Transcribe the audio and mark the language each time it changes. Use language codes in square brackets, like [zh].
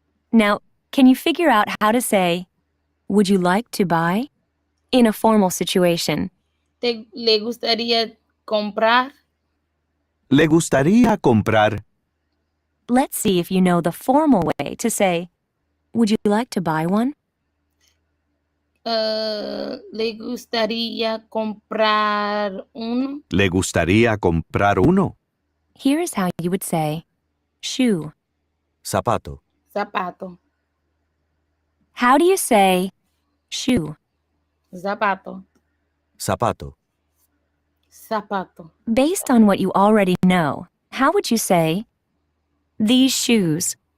[en] Now, can you figure out how to say, would you like to buy? In a formal situation. [es] Le gustaría comprar. Le gustaría comprar. [en] Let's see if you know the formal way to say, would you like to buy one? [es] Le gustaría comprar uno. Le gustaría comprar uno. [en] Here's how you would say, shoe. [es] Zapato. Zapato. [en] How do you say, shoe? [es] Zapato. Zapato. Zapato. [en] Based on what you already know, how would you say, these shoes?